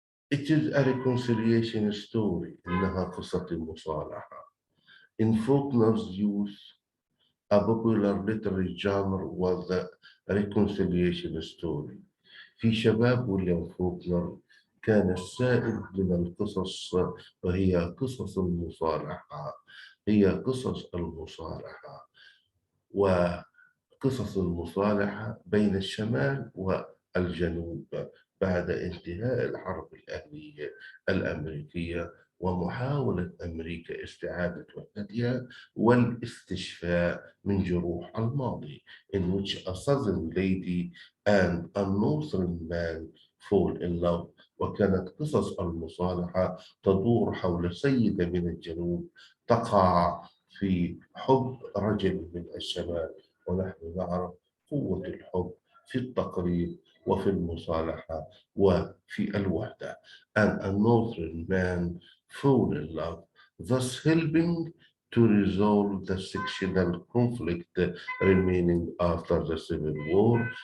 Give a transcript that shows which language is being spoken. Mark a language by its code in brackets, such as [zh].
[en] It is a reconciliation story [ar] إنها قصة المصالحة. [en] In Faulkner's youth, a popular literary genre was the reconciliation story. [ar] في شباب ويليام فوكنر كان السائد من القصص وهي قصص المصالحة، هي قصص المصالحة وقصص المصالحة بين الشمال والجنوب بعد انتهاء الحرب الأهلية الأمريكية ومحاولة أمريكا استعادة وحدتها والاستشفاء من جروح الماضي [en] in which a southern lady and a northern man fall in love. [ar] وكانت قصص المصالحة تدور حول سيدة من الجنوب تقع في حب رجل من الشمال، ونحن نعرف قوة الحب في التقريب وفي المصالحة وفي الوحدة. [en] And a northern man fall in love, thus helping to resolve the sectional conflict remaining after the Civil War.